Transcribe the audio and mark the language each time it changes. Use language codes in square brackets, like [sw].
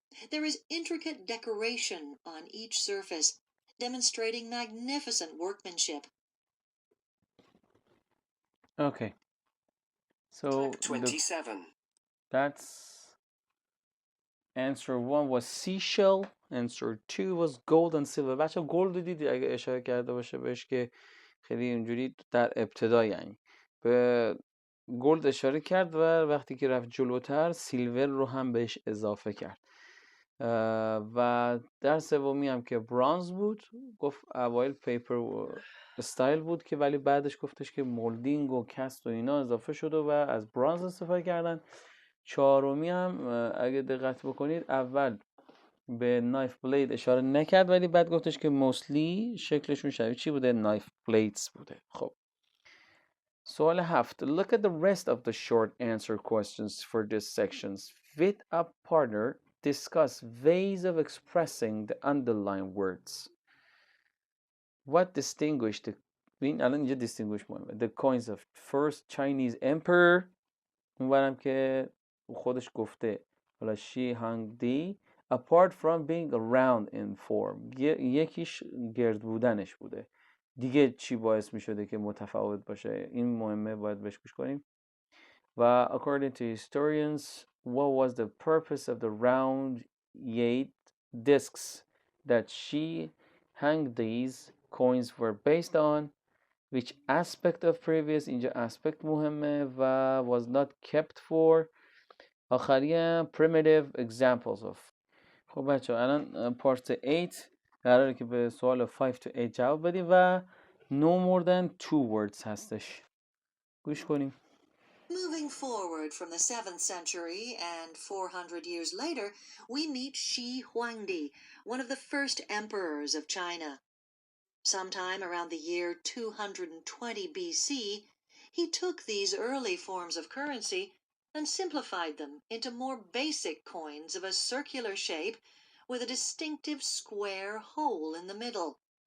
[en] There is intricate decoration on each surface, demonstrating magnificent workmanship. Okay, so 27. that's answer 1 was seashell, answer 2 was gold and silver. [fa] بچه گلد دیدی اگه اشاره کرده باشه بهش که خیلی اینجوری در ابتدا یعنی به گلد اشاره کرد و وقتی که رفت جلوتر سیلور رو هم بهش اضافه کرد. و در سومی هم که برانز بود، گفت اوایل پیپر استایل بود که ولی بعدش گفتش که مولدینگ و کست و اینا اضافه شده و از برانز استفاده کردن. چهارمی هم اگه دقت بکنید اول به نایف بلید اشاره نکرد ولی بعد گفتش که موستلی شکلشون شبیه چی بوده؟ نایف بلیدز بوده. خب سوال 7. [en] Look at the rest of the short answer questions for this sections. With a partner, discuss ways of expressing the underlined words. What distinguished [fa] این الان اینجا [en] distinguish [fa] مهمه. [en] The coins of first Chinese emperor. [fa] اونورم که خودش گفته حالا شی هانگ دی [en] apart from being round in form. [fa] یکیش گرد بودنش بوده. دیگه چی باعث می شده که متفاوت باشه؟ این مهمه، باید بهش گوش کنیم. و [en] according to historians, what was the purpose of the round yate discs that she hung these coins were based on? Which aspect of previous [fa] اینجا [en] aspect [fa] مهمه و [en] was not kept for. [fa] آخری [en] primitive examples of. [fa] خب بچه الان پارت 8 قراره که به سوال 5 [en] to 8 [fa] جواب بدیم و [en] no more than 2 words [fa] هستش. گوش کنیم. [en] Moving forward from the 7th century and 400 years later, we meet Shi Huangdi, one of the first emperors of China. Sometime around the year 220 BC, he took these early forms of currency and simplified them into more basic coins of a circular shape with a distinctive square hole in the middle.